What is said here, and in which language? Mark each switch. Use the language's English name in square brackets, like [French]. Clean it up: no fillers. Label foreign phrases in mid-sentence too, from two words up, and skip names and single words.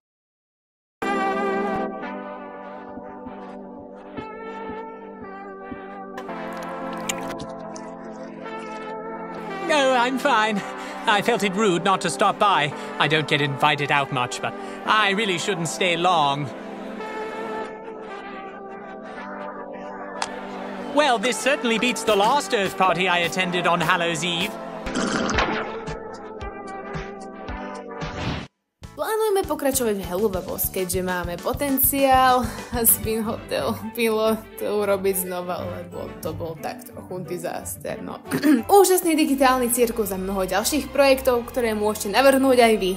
[English] Oh, I'm fine. I felt it rude not to stop by. I don't get invited out much, but I really shouldn't stay long. Well, this certainly beats the last Earth party I attended on Hallows Eve. [Slovak] Plánujeme pokračovať v Hellubabos, keďže máme potenciál Has-Been Hotel pilot urobiť znova, lebo to bol tak trochu disaster, no. Úžasný digitálny cirkus a mnoho ďalších projektov, ktoré môžete navrhnúť aj vy.